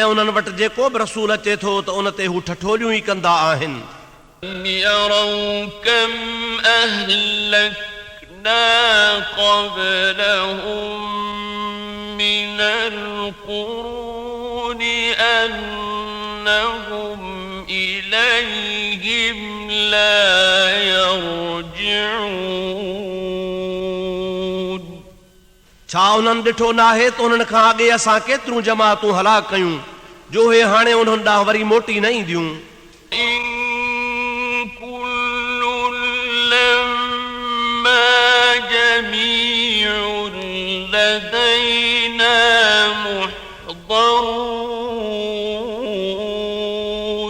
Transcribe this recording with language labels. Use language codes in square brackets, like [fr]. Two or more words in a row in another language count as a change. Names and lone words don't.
[sd] उन्हनि वटि जेको बि रसूल अचे थो त उन ते हू ठठोलियूं ई कंदा आहिनि [ar] يروا كم أهلكنا قبلهم من القرون أنهم إليهم لا يرجعون [sd] छा उन्हनि ॾिठो नाहे त उन्हनि खां अॻे असां केतिरियूं जमातूं हलाक कयूं जो हे हाणे उन्हनि ॾांहुं वरी मोटी न ईंदियूं [ar] جميع لدينا محضرون